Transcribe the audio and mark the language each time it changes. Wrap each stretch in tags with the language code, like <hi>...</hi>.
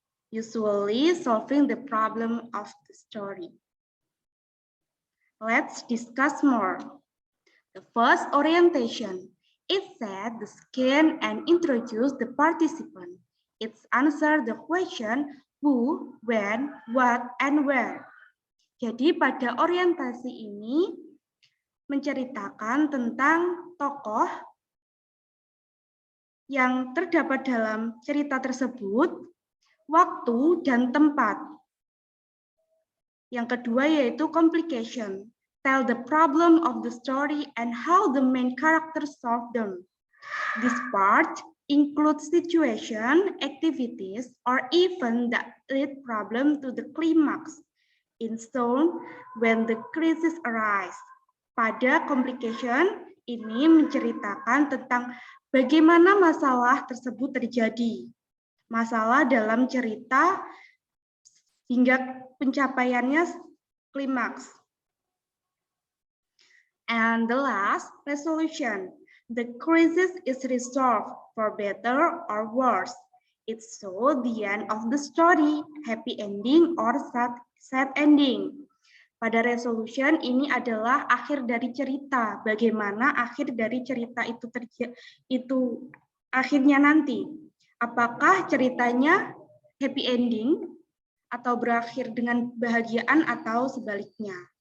<en>Usually solving the problem of the story. Let's discuss more. The first, orientation. It set the scene and introduce the participant. It's answer the question who, when, what, and where.</en> <id>Jadi pada orientasi ini menceritakan tentang tokoh yang terdapat dalam cerita tersebut, waktu dan tempat. Yang kedua yaitu complication.</id> <en>Tell the problem of the story and how the main characters solve them. This part includes situation, activities, or even that lead problem to the climax. In stone, when the crisis arise.</en> <id>Pada complication ini menceritakan tentang bagaimana masalah tersebut terjadi. Masalah dalam cerita hingga pencapaiannya klimaks.</id> <en>And the last, resolution. The crisis is resolved for better or worse. It's so the end of the story, happy ending or sad ending.</en> <id>Pada resolution ini adalah akhir dari cerita. Bagaimana akhir dari cerita itu akhirnya nanti. Apakah ceritanya happy ending atau berakhir dengan kebahagiaan atau sebaliknya.</id>